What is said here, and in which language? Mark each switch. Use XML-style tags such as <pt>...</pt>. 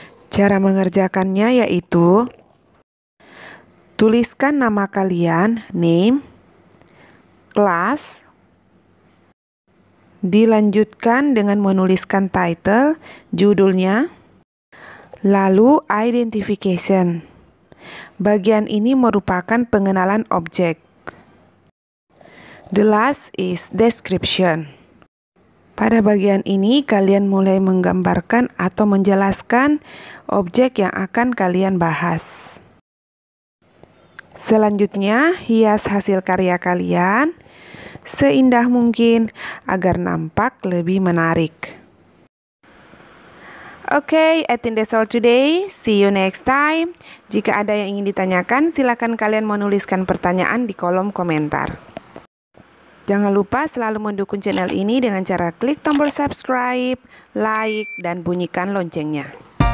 <id>Cara mengerjakannya yaitu tuliskan nama kalian, name, kelas, dilanjutkan dengan menuliskan title, judulnya, lalu identification. Bagian ini merupakan pengenalan objek.</id> <en>The last is description.</en> <id>Pada bagian ini kalian mulai menggambarkan atau menjelaskan objek yang akan kalian bahas. Selanjutnya, hias hasil karya kalian seindah mungkin agar nampak lebih menarik.</id> <en>Okay, I think that's all today. See you next time.</en> <id>Jika ada yang ingin ditanyakan, silakan kalian menuliskan pertanyaan di kolom komentar. Jangan lupa selalu mendukung channel ini dengan cara klik tombol subscribe, like, dan bunyikan loncengnya.</id>